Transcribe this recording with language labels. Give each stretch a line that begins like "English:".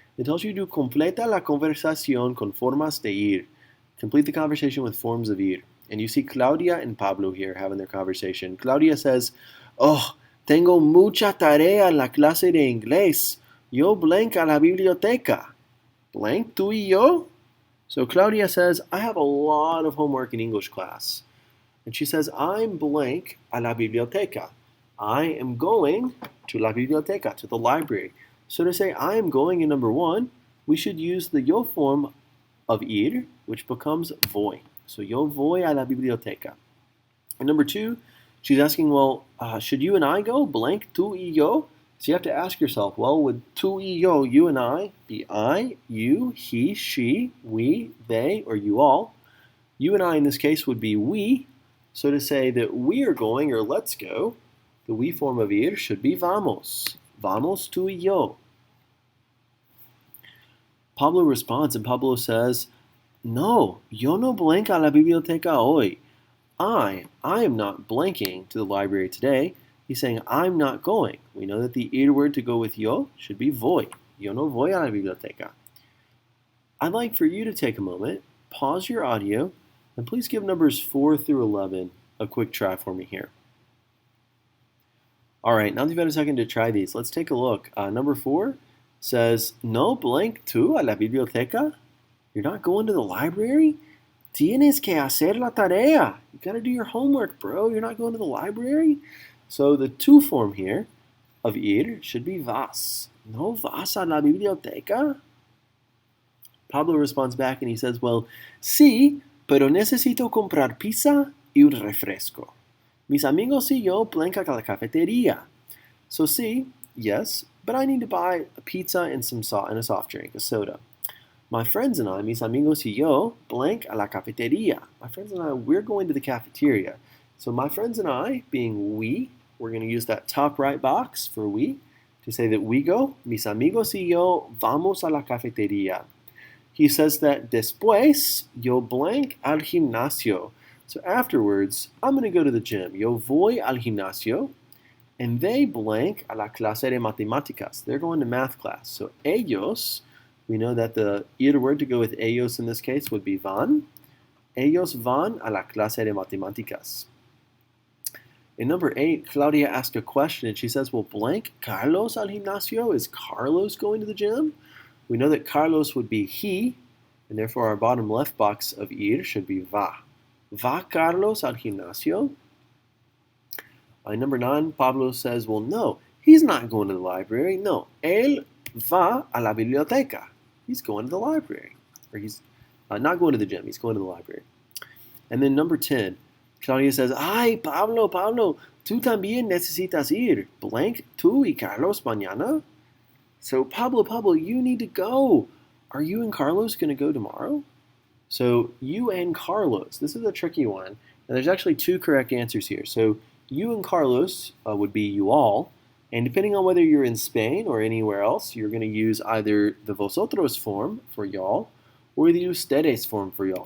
English: It tells you to
Spanish: completa la conversación con formas de ir.
English: Complete the conversation with forms of ir. And you see Claudia and Pablo here having their conversation. Claudia says, oh,
Spanish: tengo mucha tarea en la clase de inglés. Yo blank a la biblioteca. Blank, tú y yo?
English: So Claudia says, I have a lot of homework in English class. And she says, I'm blank
Spanish: a la biblioteca.
English: I am going to la biblioteca, to the library. So to say I am going in number 1, we should use the yo form of ir, which becomes voy.
Spanish: So yo voy a la biblioteca.
English: And number 2, she's asking, well, should you and I go? Blank,
Spanish: tú y yo?
English: So you have to ask yourself, well, would tú y yo, you and I, be I, you, he, she, we, they, or you all? You and I in this case would be we. So to say that we are going or let's go, the we form of ir should be vamos.
Spanish: Vamos tú y yo.
English: Pablo responds, and Pablo says,
Spanish: no, yo no blanco a la biblioteca hoy.
English: I am not blanking to the library today. He's saying, I'm not going. We know that the ir word to go with yo should be voy.
Spanish: Yo no voy a la biblioteca.
English: I'd like for you to take a moment, pause your audio, and please give numbers 4 through 11 a quick try for me here. All right, now that you've had a second to try these, let's take a look. Number 4 says,
Spanish: no blank tú a la biblioteca.
English: You're not going to the library?
Spanish: Tienes que hacer la tarea.
English: You got to do your homework, bro. You're not going to the library? So the tú form here of ir should be vas.
Spanish: No vas a la biblioteca?
English: Pablo responds back and he says, well,
Spanish: sí, pero necesito comprar pizza y un refresco. Mis amigos y yo blanca a la cafetería.
English: So sí, yes, but I need to buy a pizza and a soft drink, a soda. My friends and I,
Spanish: mis amigos y yo,
English: blank
Spanish: a la cafetería.
English: My friends and I, we're going to the cafeteria. So my friends and I, being we, we're going to use that top right box for we to say that we go.
Spanish: Mis amigos y yo vamos a la cafetería.
English: He says that
Spanish: después yo blank al gimnasio.
English: So afterwards, I'm going to go to the gym.
Spanish: Yo voy al gimnasio.
English: And they blank
Spanish: a la clase de matemáticas.
English: They're going to math class. So ellos, we know that the ir word to go with ellos in this case would be van.
Spanish: Ellos van a la clase de matemáticas.
English: In number 8, Claudia asked a question and she says, well,
Spanish: blank Carlos al gimnasio?
English: Is Carlos going to the gym? We know that Carlos would be he, and therefore our bottom left box of ir should be va.
Spanish: Va Carlos al gimnasio?
English: Number 9, Pablo says, well, no, he's not going to the library.
Spanish: No, él va a la biblioteca.
English: He's going to the library. Or he's not going to the gym, he's going to the library. And then number 10, Claudia says,
Spanish: ay, Pablo, tú también necesitas ir. Blank, tú y Carlos mañana?
English: So, Pablo, you need to go. Are you and Carlos going to go tomorrow? So, you and Carlos, this is a tricky one. And there's actually 2 correct answers here. So, you and Carlos would be you all. And depending on whether you're in Spain or anywhere else, you're going to use either the vosotros form for y'all or the ustedes form for y'all.